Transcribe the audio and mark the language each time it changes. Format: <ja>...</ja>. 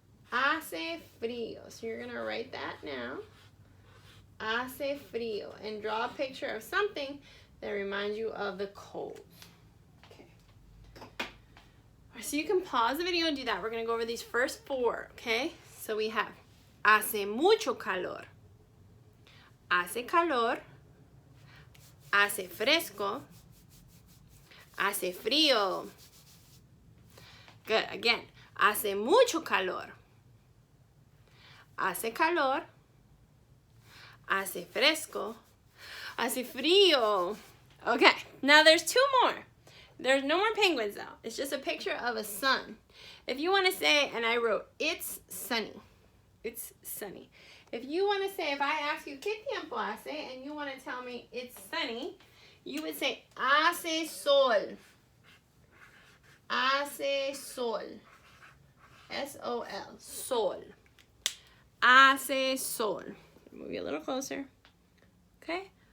<es>Hace frío.</es> <en>So you're gonna write that now. Hace frío. And draw a picture of something that reminds you of the cold. Okay. So you can pause the video and do that. We're gonna go over these first four, okay? So we have</en> <es>hace mucho calor. Hace calor, hace fresco, hace frío.</es> <en>Good, again,</en> <es>hace mucho calor, hace calor, hace fresco, hace frío.</es> <en>Okay, now there's two more. There's no more penguins though. It's just a picture of a sun. If you want to say, and I wrote, it's sunny. It's sunny. If you want to say, if I ask you,</en> <es>¿qué tiempo hace?</es> <en>And you want to tell me it's sunny, you would say,</en> <es>hace sol. Hace sol. S-O-L. Sol. Hace sol.</es> <en>Move you a little closer. Okay?</en>